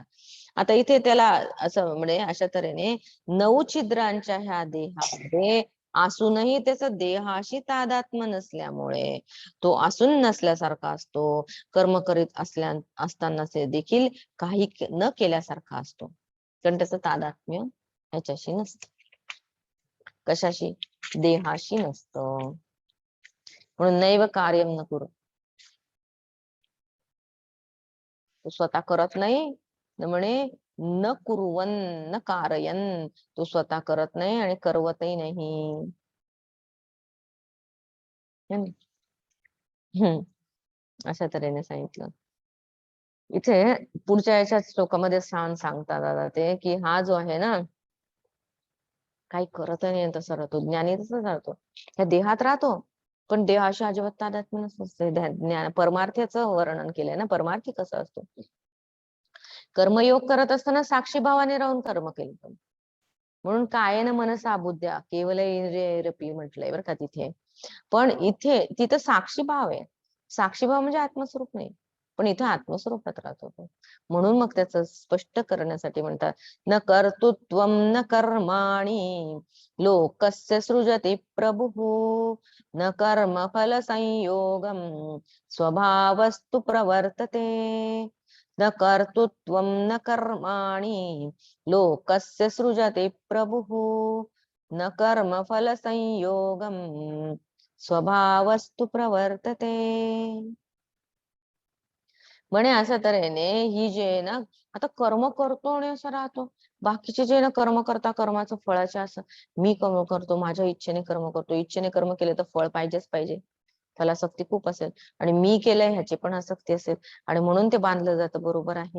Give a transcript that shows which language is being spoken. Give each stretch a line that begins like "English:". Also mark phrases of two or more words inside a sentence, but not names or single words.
Marathi: आता इथे त्याला असं म्हणजे अशा तऱ्हेने 9 छिद्रांच्या ह्या देहामध्ये असूनही त्याचा देहाशी तादात्म्य नसल्यामुळे तो असून नसल्यासारखा असतो, कर्म करीत असताना देखील काही न केल्यासारखा असतो, कारण त्याचं तादात्म्य ह्याच्याशी नसतं. कशाशी? देहाशी नसतं.
Sanskrit: म्हणून नैव कार्यम न कुरु,
Marathi: तो स्वतः करत नाही, म्हणे
Sanskrit: न कुरुवन न कारयन,
Marathi: तो स्वतः करत नाही आणि करवतही नाही. हम्म, अशा तऱ्हेने सांगितलं. इथे पुढच्या याच्या श्लोकामध्ये सांगतात दादा ते, की हा जो आहे ना, काही करत नाही तसं राहतो, ज्ञानी तसंच राहतो, ह्या देहात राहतो पण देहाशी अजिबात तादात्म्य नसते. ज्ञान परमार्थाचं वर्णन केलंय ना, परमार्थी कसं असतो, कर्मयोग करत असताना साक्षी भावाने राहून कर्म केलं, म्हणून
Sanskrit: कायेन मनसा बुद्ध्या केवल इंद्रियरपी
Marathi: म्हटलंय बरं का तिथे. पण इथे तिथं साक्षी भाव आहे, साक्षी भाव म्हणजे आत्मस्वरूप नाही, पण इथे आत्मस्वरूपात राहतो तो. म्हणून मग त्याचं स्पष्ट करण्यासाठी म्हणतात,
Sanskrit: न कर्तृत्वम न कर्माणि लोकस्य सृजति प्रभुः, न कर्म फल संयोगम स्वभावस्तु प्रवर्तते. न कर्तृत्वम न कर्माणि लोकस्य सृजति प्रभुः, न कर्म फल संयोगम स्वभावस्तु प्रवर्तते.
Marathi: म्हणे अशा तऱ्हेने ही जे ना, आता कर्म करतो आणि असं राहतो, बाकीचे जे ना कर्म करता कर्माचं फळाचे असं, मी कर्म करतो माझ्या इच्छेने कर्म करतो, इच्छेने कर्म केले तर फळ पाहिजेच पाहिजे, फलासक्ती खूप असेल आणि मी केलंय ह्याची पण आसक्ती असेल आणि म्हणून ते बांधलं जातं, बरोबर आहे.